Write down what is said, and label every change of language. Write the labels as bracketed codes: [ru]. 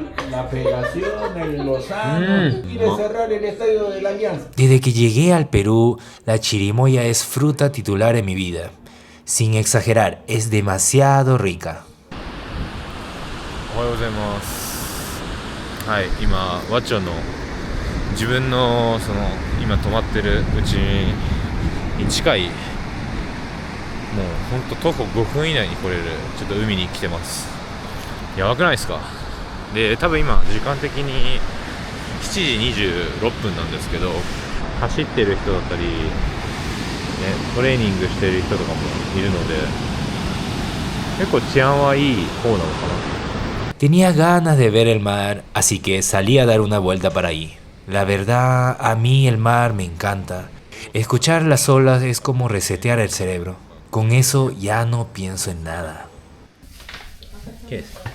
[es] La Federación, el Lozano, quiere cerrar el estadio de la Alianza. Desde que llegué al Perú, la chirimoya es fruta titular en mi vida. Sin exagerar, es demasiado rica. [ja] おはようございます。はい、今和町の自分の今泊まってるうちに近い、もうほんと徒歩5分以内に来れるちょっと海に来てます。やばくないですか？で、多分今時間的に7時26分なんですけど、走ってる人だったり、ね、トレーニングしてる人とかもいるので、結構治安はいい方なのかな。 [es] Tenía ganas de ver el mar, así que salí a dar una vuelta para ahí. La verdad, a mí el mar me encanta. Escuchar las olas es como resetear el cerebro. Con eso ya no pienso en nada. ¿Qué es?